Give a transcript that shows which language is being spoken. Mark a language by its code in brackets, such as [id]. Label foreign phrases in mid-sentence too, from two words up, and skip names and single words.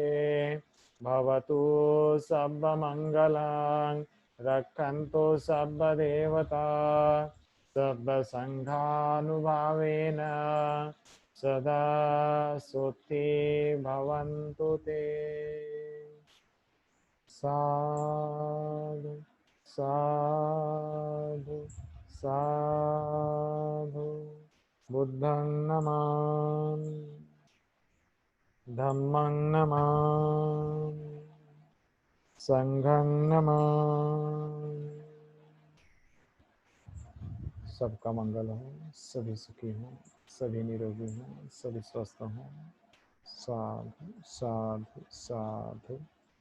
[pi] भवतु सर्वमङ्गलां रक्षन्तु सर्वदेवता सर्वसङ्घानुभावेन सदा सुखी भवन्तु ते। साधु साधु साधु। बुद्धं नमामि, धम्मं नमामि, संघं नमामि। [hi] सबका मंगल हो, सभी सुखी हों, सभी निरोगी हों, सभी स्वस्थ हों। [pi] साधु साधु साधु।